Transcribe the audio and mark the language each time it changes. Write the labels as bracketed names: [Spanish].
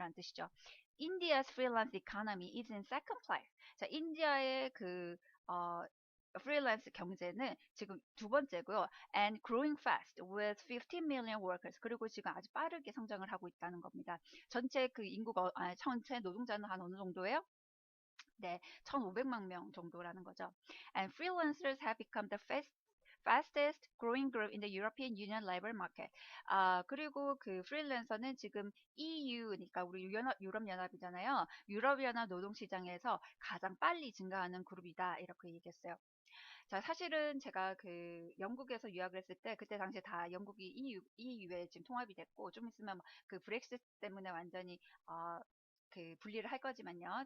[Korean] 라는 뜻이죠. [English] India's freelance economy is in second place. [Korean] 자, 인디아의 프리랜스 경제는 지금 두 번째고요. [English] And growing fast with 15 million workers. [Korean] 그리고 지금 아주 빠르게 성장을 하고 있다는 겁니다. 전체 그 인구가, 전체 노동자는 한 어느 정도예요? 네, 1,500만 명 정도라는 거죠. [English] And freelancers have become the fastest growing group in the European Union labor market. [Korean] 그리고 그 프리랜서는 지금 EU니까 우리 유럽연합이잖아요. 유럽연합 노동시장에서 가장 빨리 증가하는 그룹이다. 이렇게 얘기했어요. 자, 사실은 제가 그 영국에서 유학을 했을 때 그때 당시에 다 영국이 EU에 지금 통합이 됐고 좀 있으면 그 브렉시트 때문에 완전히 그 분리를 할 거지만요.